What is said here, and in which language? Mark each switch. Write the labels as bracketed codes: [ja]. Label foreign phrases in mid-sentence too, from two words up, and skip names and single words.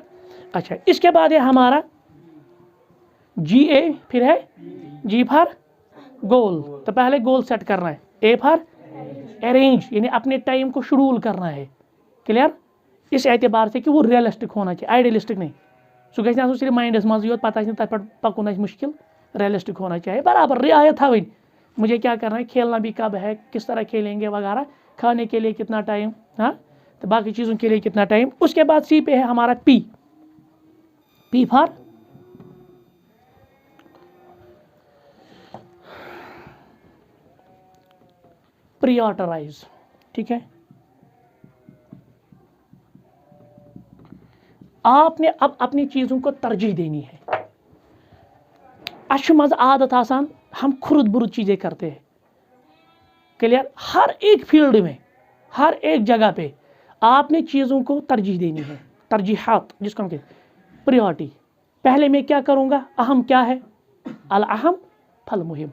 [hi] अच्छा, इसके बाद है हमारा GA, फिर है G [en] for goal. [hi] तो पहले गोल सेट करना है. A [en] for arrange, [hi] यानी अपने टाइम को शेड्यूल करना है. क्लियर. इस एतबार से कि वो रियलिस्टिक होना चाहिए, आइडियलिस्टिक नहीं. [ks] सो गई सिर्फ माइंडस मज योत, पता तथ पे पकुन मुश्किल. [hi] रियलिस्टिक होना चाहिए, बराबर रियायत थी. मुझे क्या करना है, खेलना भी कब है, किस तरह खेलेंगे वगैरह, खाने के लिए कितना टाइम, हाँ, तो बाकी चीज़ों के लिए कितना टाइम. उसके बाद C पे है हमारा P [en] for prioritize. [hi] ठीक है. आपने अब अपनी चीज़ों को तरजीह देनी है. [ks] अश मज आदत आसान, [hi] हम खुरुद बुरुद चीज़ें करते हैं. क्लियर. हर एक फील्ड में, हर एक जगह पे आपने चीज़ों को तरजीह देनी है. तरजीहात जिसको हम कहते हैं, प्रायोरिटी. पहले मैं क्या करूँगा, अहम क्या है, [ar] الأهم فالمهم.